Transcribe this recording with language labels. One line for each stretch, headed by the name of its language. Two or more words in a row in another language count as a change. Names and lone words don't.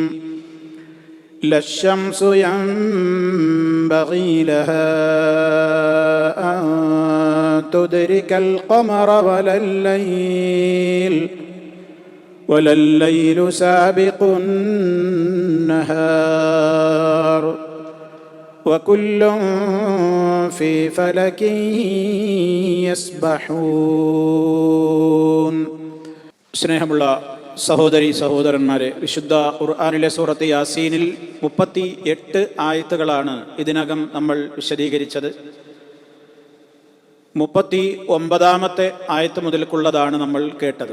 Arabic: لا الشمس ينبغي لها أن تدرك القمر ولا الليل سابق النهار وكل في فلك يسبحون.
Malayalam: സ്നേഹമുള്ള സഹോദരി സഹോദരന്മാരെ, വിശുദ്ധ ഖുർആനിലെ സൂറത്ത് യാസീനിൽ 38 ആയത്തുകളാണ് ഇതിനകം നമ്മൾ വിശദീകരിച്ചത്. 39ാമത്തെ ആയത്ത് മുതൽക്കുള്ളതാണ് നമ്മൾ കേട്ടത്.